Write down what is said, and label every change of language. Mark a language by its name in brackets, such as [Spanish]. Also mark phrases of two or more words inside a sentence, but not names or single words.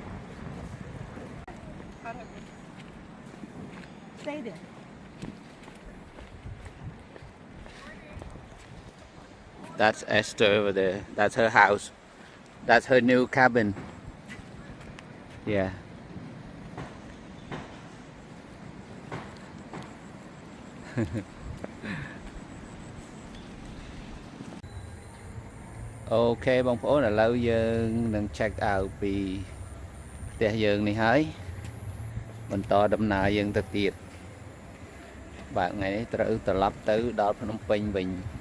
[English] Stay there. That's Esther over there. That's her house. That's her new cabin. Yeah. [Khmer] Ok បងប្អូនឥឡូវយើងនឹង [English] check out [Khmer] ពីផ្ទះយើងនេះហើយបន្តដំណើរយើងទៅទៀតបាទថ្ងៃនេះត្រូវត្រឡប់ទៅដល់ភ្នំពេញវិញ